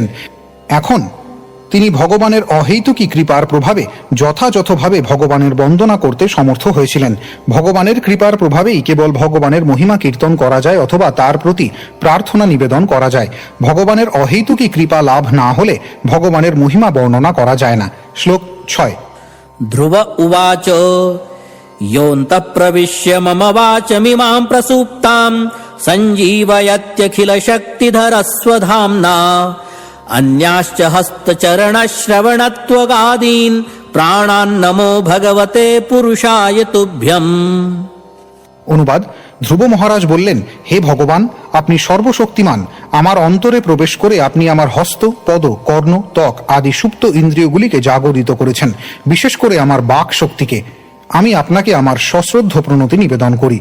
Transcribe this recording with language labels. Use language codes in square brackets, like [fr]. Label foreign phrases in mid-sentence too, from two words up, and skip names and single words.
[bn] এখন তিনি ভগবানের অহৈতুকী কৃপার প্রভাবে যথাযথভাবে ভগবানের বন্দনা করতে সমর্থ হয়েছিলেন। ভগবানের কৃপার প্রভাবেই কেবল ভগবানের মহিমা কীর্তন করা যায় অথবা তার প্রতি প্রার্থনা নিবেদন করা যায়। ভগবানের অহৈতুকী কৃপা লাভ না হলে ভগবানের মহিমা বর্ণনা করা যায় না। শ্লোক 6। [sa] ধ্রুব উবাচ योऽन्तः प्रविश्य मम वाचमिमां प्रसूप्ताम् सञ्जीवयत्यखिलशक्तिधरस्वधाम्ना अन्याश्च हस्तचरणश्रवणत्वगादीन् प्राणान्नमो भगवते पुरुषाय तुभ्यम्। [bn] অনুবাদ: ধ্রুব মহারাজ বললেন, হে ভগবান, আপনি সর্বশক্তিমান। আমার অন্তরে প্রবেশ করে আপনি আমার হস্ত, পদ, কর্ণ, ত্বক আদি সুপ্ত ইন্দ্রিয়গুলিকে জাগরিত করেছেন, বিশেষ করে আমার বাক শক্তিকে। আমি আপনাকে আমার সশ্রদ্ধ প্রণতি নিবেদন করি।